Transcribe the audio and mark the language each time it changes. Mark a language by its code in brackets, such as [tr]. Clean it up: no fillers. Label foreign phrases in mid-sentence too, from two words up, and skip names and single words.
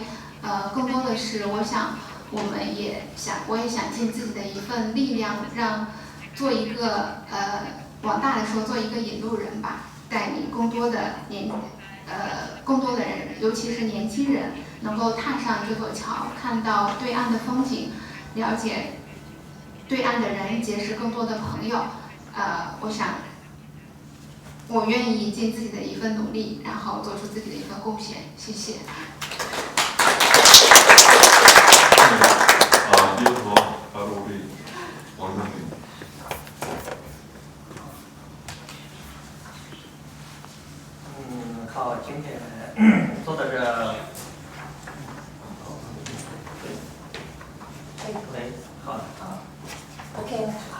[zh] 更多的是，我也想尽自己的一份力量，做一个往大的说，做一个引路人吧，带领更多的人，尤其是年轻人，能够踏上这座桥，看到对岸的风景，了解对岸的人，结识更多的朋友。我想，我愿意尽自己的一份努力，然后做出自己的一份贡献。谢谢。 [ko] 이어서 바로 우리 원장님. [zh] 好，今天坐在这，喂，好的，好 OK。